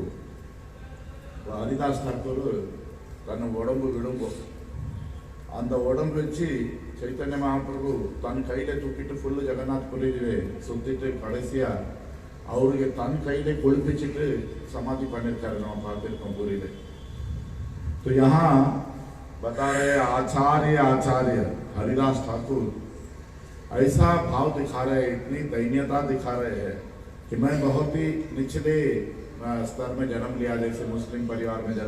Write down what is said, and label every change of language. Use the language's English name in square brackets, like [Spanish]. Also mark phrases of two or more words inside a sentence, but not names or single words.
[Tamil] ஹரிதாஸ் தாக்கூர் தன் உடம்பு விடும்போது அந்த உடம்பு வச்சு சைத்தன்ய மகாபிரபு தன் கையில தூக்கிட்டு ஃபுல்லு ஜெகநாத் புரியிலே சுத்திட்டு கடைசியா அவருக்கு தன் கையிலே கொழுப்பிச்சுட்டு சமாதி பண்ணிருக்காரு. நம்ம பார்த்துருக்கோம் பூரியில. [Hindi] तो यहाँ बता रहे आचार्य हरिदास ठाकुर ऐसा भाव दिखा रहे हैं, इतनी दैन्यता दिखा रहे हैं कि मैं बहुत ही निचले स्तर में जन्म लिया, जैसे मुस्लिम परिवार